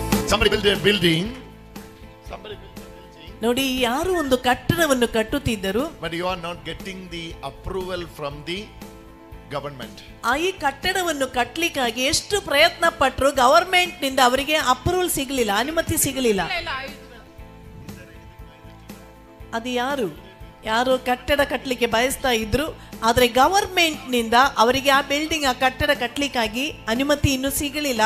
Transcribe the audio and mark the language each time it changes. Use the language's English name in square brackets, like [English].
[English] Somebody build a building. Somebody build a building. [Kannada] ನೋಡಿ ಯಾರು ಒಂದು ಕಟ್ಟಡವನ್ನು ಕಟ್ಟುತ್ತಿದ್ದರು, [English] But you are not getting the approval from the government. [Kannada] ಈ ಕಟ್ಟಡವನ್ನು ಕಟ್ಟಲಿಕ್ಕಾಗಿ ಎಷ್ಟು ಪ್ರಯತ್ನ ಪಟ್ಟರು ಗವರ್ಮೆಂಟ್ ನಿಂದ ಅವರಿಗೆ ಅಪ್ರೂವಲ್ ಸಿಗಲಿಲ್ಲ, ಅನುಮತಿ ಸಿಗಲಿಲ್ಲ. ಅದು ಯಾರು ಕಟ್ಟಡ ಕಟ್ಟಲಿಕ್ಕೆ ಬಯಸ್ತಾ ಇದ್ರು, ಆದ್ರೆ ಗವರ್ಮೆಂಟ್ ನಿಂದ ಅವರಿಗೆ ಆ ಬಿಲ್ಡಿಂಗ್, ಆ ಕಟ್ಟಡ ಕಟ್ಟಲಿಕ್ಕಾಗಿ ಅನುಮತಿ ಇನ್ನೂ ಸಿಗಲಿಲ್ಲ.